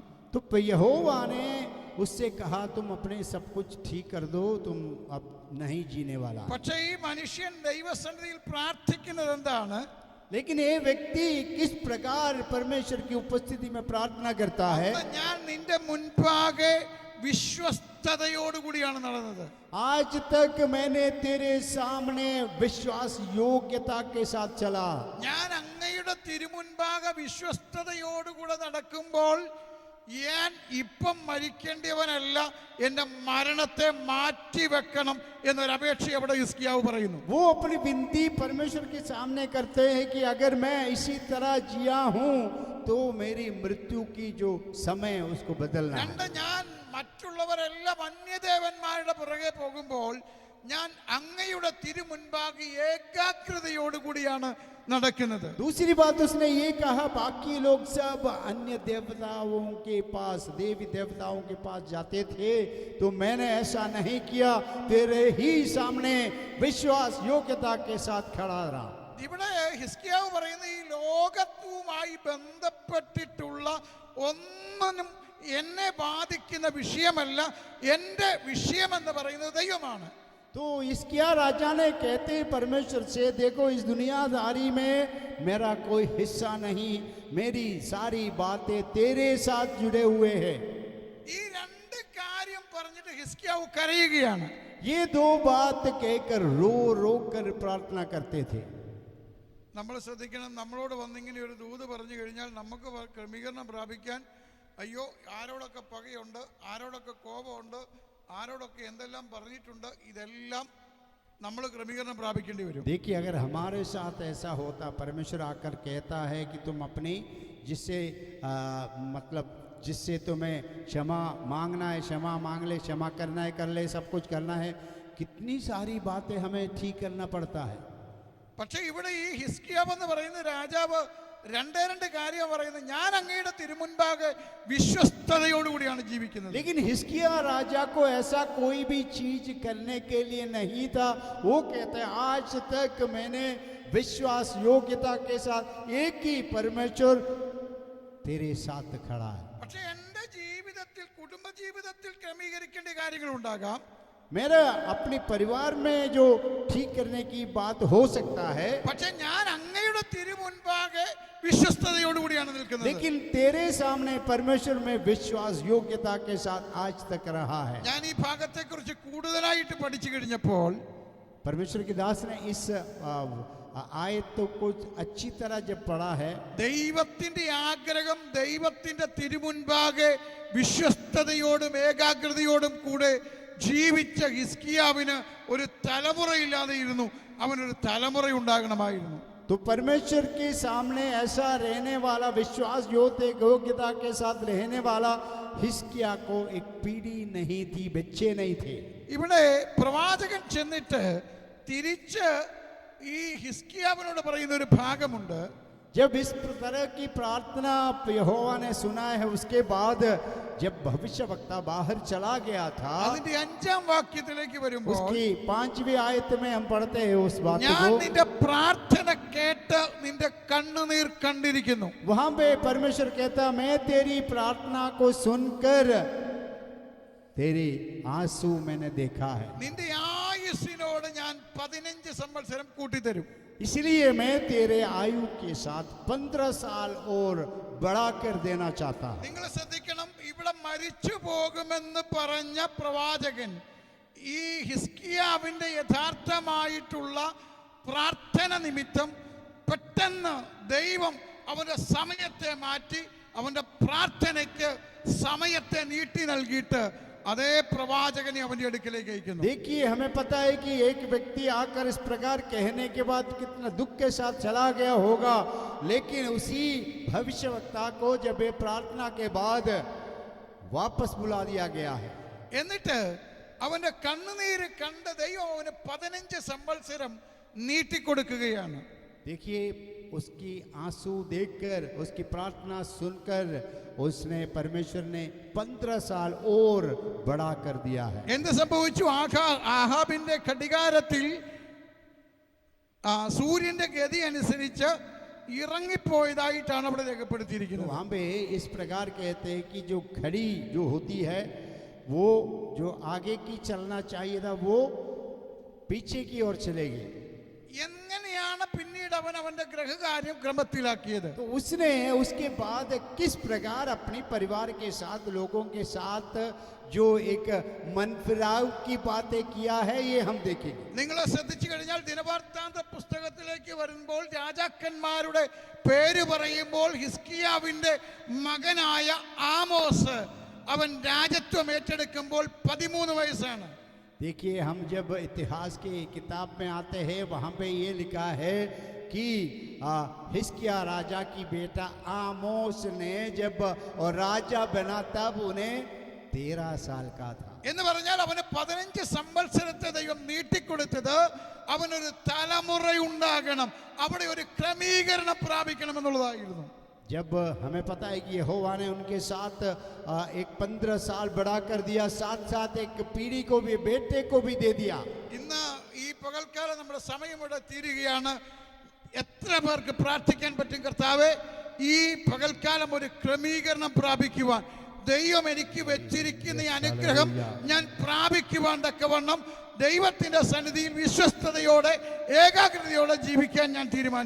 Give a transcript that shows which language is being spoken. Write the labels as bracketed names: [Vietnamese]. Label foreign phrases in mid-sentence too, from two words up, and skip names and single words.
[Hindi] तो यहोवा ने उससे कहा तुम अपने सब कुछ ठीक कर दो, तुम अब नहीं जीने वाला। [Malayalam] പക്ഷേ ഈ മനുഷ്യൻ ദൈവസന്നിധിയിൽ പ്രാർത്ഥിക്കുന്നത് എന്താണ്? [Hindi] लेकिन ये व्यक्ति किस प्रकार परमेश्वर की उपस्थिति में प्रार्थना करता है? [Malayalam] ഞാൻ നിന്റെ മുൻപാകെ വിശ്വസ്തയോടുകൂടിയാണ് നടന്നത്. [Hindi] आज तक मैंने तेरे सामने विश्वास योग्यता के साथ चला। [Malayalam] ഞാൻ അങ്ങയുടെ തിരുമുൻപാകെ വിശ്വസ്തയോടുകൂടെ നടക്കുമ്പോൾ ഞാൻ ഇപ്പം മരിക്കേണ്ടിയവനല്ല, എന്റെ മരണത്തെ മാറ്റിവെക്കണം എന്നൊരപേക്ഷ അവിടെ ഹിസ്കിയാവ് പറയുന്നു. [Hindi] वो अपनी विनती परमेश्वर के सामने करते हैं कि अगर मैं इसी तरह जिया हूं तो मेरी मृत्यु की जो समय उसको बदलना है। [Malayalam] രണ്ട്, ഞാൻ മറ്റുള്ളവരെല്ലാം അന്യദേവന്മാരുടെ പുറകെ പോകുമ്പോൾ ഞാൻ അങ്ങയുടെ തിരുമുൻപാകെ ഏകാഗ്രതയോടുകൂടിയാണ് നടക്കുന്നത്. [Hindi] दूसरी बात उसने ये कहा, बाकी लोग सब अन्य देवताओं के पास, देवी देवताओं के पास जाते थे, तो मैंने ऐसा नहीं किया, तेरे ही सामने विश्वास योग्यता के साथ खड़ा रहा। [Malayalam] ഇവിടെ ഹിസ്കിയാവ് പറയുന്ന ഈ ലോകത്തുമായി ബന്ധപ്പെട്ടിട്ടുള്ള ഒന്നും എന്നെ ബാധിക്കുന്ന വിഷയമല്ല, എൻ്റെ വിഷയമെന്ന് പറയുന്നത് ദൈവമാണ്. [Hindi] तो हिजकिय्याह राजा ने कहते परमेश्वर से, देखो इस दुनियादारी में मेरा कोई हिस्सा नहीं, मेरी सारी बातें तेरे साथ जुड़े हुए हैं। [Malayalam] ഈ രണ്ട് കാര്യം പറഞ്ഞിട്ട് ഹിസ്കിയാവ് കരയുകയാണ്. [Hindi] ये दो बात कहकर रो रो कर प्रार्थना करते थे. [Malayalam] നമ്മൾ ശ്രദ്ധിക്കണം, നമ്മളോട് വന്നിങ്ങനെ ഒരു ദൂത് പറഞ്ഞു കഴിഞ്ഞാൽ നമുക്ക് ക്രമീകരണം പ്രാപിക്കാൻ അയ്യോ ആരോടൊക്കെ പകയുണ്ട്, ആരോടൊക്കെ കോപമുണ്ട്, ആരോടൊക്കെ എന്തെല്ലാം പറഞ്ഞിട്ടുണ്ട്, ഇതെല്ലാം നമ്മൾ ക്രമീകരണം പ്രാപിക്കേണ്ടി വരും. [Hindi] देखिए, अगर हमारे साथ ऐसा होता, परमेश्वर आकर कहता है कि तुम अपनी जिससे मतलब जिससे तुम्हें क्षमा मांगना है क्षमा मांग ले, क्षमा करना है कर ले, सब कुछ करना है, कितनी सारी बातें हमें ठीक करना पड़ता है. [Malayalam] പക്ഷേ ഇവിടെ ഈ ഹിസ്കിയാവ് എന്ന് പറയുന്ന രാജാവ് രണ്ട് കാര്യം പറയുന്നത്, ഞാൻ അങ്ങയുടെ തിരുമുൻപാകെ വിശ്വസ്തയോടുകൂടിയാണ് ജീവിക്കുന്നത്. [Hindi] लेकिन हिस्किया राजा को ऐसा कोई भी चीज करने के लिए नहीं था. वो कहते हैं आज तक मैंने विश्वास योग्यता के साथ एक ही परमेश्वर तेरे साथ खड़ा है. [Malayalam] പക്ഷേ എൻ്റെ ജീവിതത്തിൽ കുടുംബ ജീവിതത്തിൽ ക്രമീകരിക്കേണ്ട കാര്യങ്ങളുണ്ടാകാം. [Hindi] मेरा अपने परिवार में जो ठीक करने की बात हो सकता है, [Malayalam] പക്ഷേ ഞാൻ അങ്ങയുടെ തിരുമുൻപാകെ വിശ്വസ്തയോടുകൂടിയാണ് നിൽക്കുന്നത്. [Hindi] लेकिन तेरे सामने परमेश्वर में विश्वास योग्यता के साथ आज तक रहा है. [Malayalam] ഞാൻ ഈ ഭാഗത്തെക്കുറിച്ച് കൂടുതലായിട്ട് പഠിച്ചു കഴിഞ്ഞപ്പോൾ [Hindi] परमेश्वर के दास ने इस आयत को अच्छी तरह जब पढ़ा है, [Malayalam] ദൈവത്തിന്റെ ആഗ്രഹം ദൈവത്തിന്റെ തിരുമുൻപാകെ വിശ്വസ്തയോടും ഏകാഗ്രതയോടും കൂടെ ജീവിച്ച ഹിസ്കിയാവിന് ഒരു തലമുറയില്ലാതെ ഇരുന്നു, അവനൊരു തലമുറ ഉണ്ടാകണമായിരുന്നു. [Hindi] तो परमेश्वर के सामने ऐसा रहने वाला विश्वास योग्यता के साथ रहने वाला हिस्किया को एक पीढ़ी नहीं थी, बच्चे नहीं थे. [Malayalam] ഇവിടെ പ്രവാചകൻ ചെന്നിട്ട് തിരിച്ച് ഈ ഹിസ്കിയാവിനോട് പറയുന്ന ഒരു ഭാഗമുണ്ട്. [Hindi] जब इस तरह की प्रार्थना यहोवा ने सुना है, उसके बाद जब भविष्यवक्ता बाहर चला गया था, [Malayalam] അതിന്റെ 5-ാം വാക്യത്തിലേക്ക് വരുമ്പോൾ [Hindi] उसकी 5वीं आयत में हम पढ़ते हैं उस बात [Malayalam] ഞാൻ [Hindi] को. [Malayalam] നിന്റെ പ്രാർത്ഥന കേട്ട് നിന്റെ കണ്ണുനീർ കണ്ടിരിക്കുന്നു. [Hindi] वहां पे परमेश्वर कहता, मैं तेरी प्रार्थना को सुनकर तेरी आंसू मैंने देखा है, [Malayalam] നിന്റെ ആയുസ്സിനോട് ഞാൻ 15 സംവത്സരം കൂട്ടിത്തരും. [Hindi] इसलिए मैं तेरे आयु के साथ 15 साल और बढ़ा कर देना चाहता हूं. [Malayalam] നിങ്ങൾ ശ്രദ്ധിക്കണം, ഇവിടെ മരിച്ചു പോകുമെന്ന് പറഞ്ഞ പ്രവാചകൻ ഈ ഹിസ്കിയാവിന്റെ യഥാർത്ഥമായിട്ടുള്ള പ്രാർത്ഥന നിമിത്തം പെട്ടെന്ന് ദൈവം അവന്റെ സമയത്തെ മാറ്റി അവന്റെ പ്രാർത്ഥനയ്ക്ക് സമയത്തെ നീട്ടി നൽകിയിട്ട് അതേ പ്രവാചകനെ അവന്റെ അടുക്കലേക്ക് അയക്കുന്നു. [Hindi] देखिए, हमें पता है कि एक व्यक्ति आकर इस प्रकार कहने के बाद कितना दुख के साथ चला गया होगा, लेकिन उसी भविष्यवक्ता को जब ये प्रार्थना के बाद वापस बुला दिया गया है. [Malayalam] എന്നിട്ട് അവന്റെ കണ്ണുനീര് കണ്ട ദൈവം അവന് 15 സംവത്സരം നീട്ടിക്കൊടുക്കുകയാണ്. [Hindi] देखिए, उसकी आंसू देखकर, उसकी प्रार्थना सुनकर उसने परमेश्वर ने 15 साल और बढ़ा कर दिया है. [Malayalam] എന്ത് സംഭവിച്ചു? ആഹാബിന്റെ ഘടികാരത്തിൽ സൂര്യന്റെ ഗതി അനുസരിച്ച് ഇറങ്ങിപ്പോയതായിട്ടാണ് അവിടെ രേഖപ്പെടുത്തിയിരിക്കുന്നത്. [Hindi] वहां पे इस प्रकार कहते हैं कि जो घड़ी जो होती है, वो जो आगे की चलना चाहिए था, वो पीछे की ओर चलेगी. [Malayalam] എങ്ങനെയാണ് പിന്നീട് അവൻ അവന്റെ ഗ്രഹകാര്യം ക്രമത്തിലാക്കിയത്? [Hindi] तो उसने उसके बाद किस प्रकार अपने परिवार के साथ, लोगों के साथ जो एक मन फिराव की बातें किया है, ये हम देखेंगे. [Malayalam] നിങ്ങളെ ശ്രദ്ധിച്ചു കഴിഞ്ഞാൽ ദിനവൃത്താന്ത പുസ്തകത്തിലേക്ക് വരുമ്പോൾ രാജാക്കന്മാരുടെ പേര് പറയുമ്പോൾ ഹിസ്കിയാവിന്റെ മകനായ ആമോസ് അവൻ രാജത്വം ഏറ്റെടുക്കുമ്പോൾ 13 വയസ്സാണ്. [Hindi] देखिए, हम जब इतिहास की किताब में आते हैं, वहाँ पे ये लिखा है कि हिस्किया राजा की बेटा आमोस ने जब और राजा बना तब उन्हें 13 साल का था. [Malayalam] എന്ന് പറഞ്ഞാൽ അവന് 15 സംവത്സരത്തെ ദൈവം നീട്ടിക്കൊടുത്തത് അവനൊരു തലമുറയുണ്ടാകണം, അവിടെ ഒരു ക്രമീകരണം പ്രാപിക്കണം എന്നുള്ളതായിരുന്നു. [Hindi] जब हमें पता है कि यहोवा ने उनके साथ एक 15 साल बढ़ा कर दिया, साथ साथ एक पीढ़ी को भी, बेटे को भी दे दिया. [Malayalam] ഇന്ന് ഈ പകൽക്കാലം നമ്മുടെ സമയം ഇവിടെ തീരുകയാണ്. എത്ര പേർക്ക് പ്രാർത്ഥിക്കാൻ പറ്റും? കർത്താവേ, ഈ പകൽക്കാലം ഒരു ക്രമീകരണം പ്രാപിക്കുവാൻ ദൈവം എനിക്ക് വെച്ചിരിക്കുന്ന ഈ അനുഗ്രഹം ഞാൻ പ്രാപിക്കുവാൻ തക്കവണ്ണം ദൈവത്തിന്റെ സന്നിധിയിൽ വിശ്വസ്തയോടെ ഏകാഗ്രതയോടെ ജീവിക്കാൻ ഞാൻ തീരുമാനിക്കുന്നു.